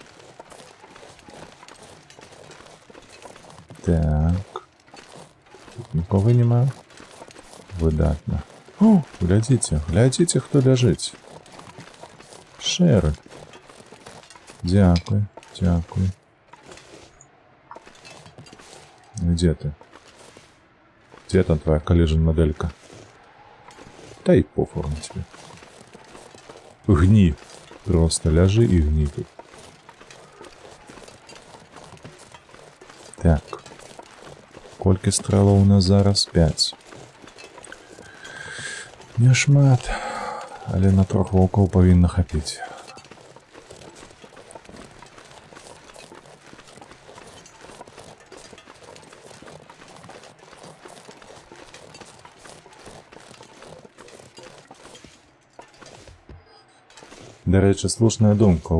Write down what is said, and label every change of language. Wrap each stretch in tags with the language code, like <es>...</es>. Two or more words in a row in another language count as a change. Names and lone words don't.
<be>Так. Тут нікога няма. Выдатна. О, глядзіце, хто ляжыць. Шэры. Дзякуй.</be> <ru>Где ты? Где там твоя коллежен-моделька? Да и похуй на тебе. Гни. Просто ляжи и гни тут. Так.</ru> <be>Колькі стрэлаў у нас зараз? 5. Не шмат, але на 3 ваўкоў павінна хапіць. Дарэчы, слушная думка.</be>